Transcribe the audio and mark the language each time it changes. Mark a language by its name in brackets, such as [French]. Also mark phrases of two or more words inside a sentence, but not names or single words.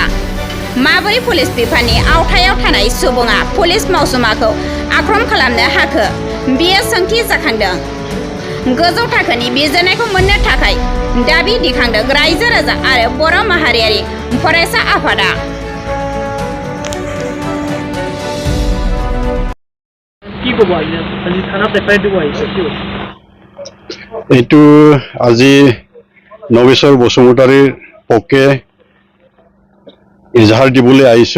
[Bodo] माबोरै पुलिस बिफाननि आवथायाव थानाय सुबुङा पुलिस मावसुमाखौ आख्रम खालामनो हाखो बेयो सोंथि जाखांदों। गोजौ थाखोनि बिजिरनायखौ मोननो थाखाय दाबि दिखांदों रायजो राजा आरो बर' माहारियारि फरायसा आफादा। [Assamese] এইটো আজি নবেশ্বৰ বসুমতাৰীৰ পক্ষে ইজহাৰ দিবলৈ আহিছোঁ।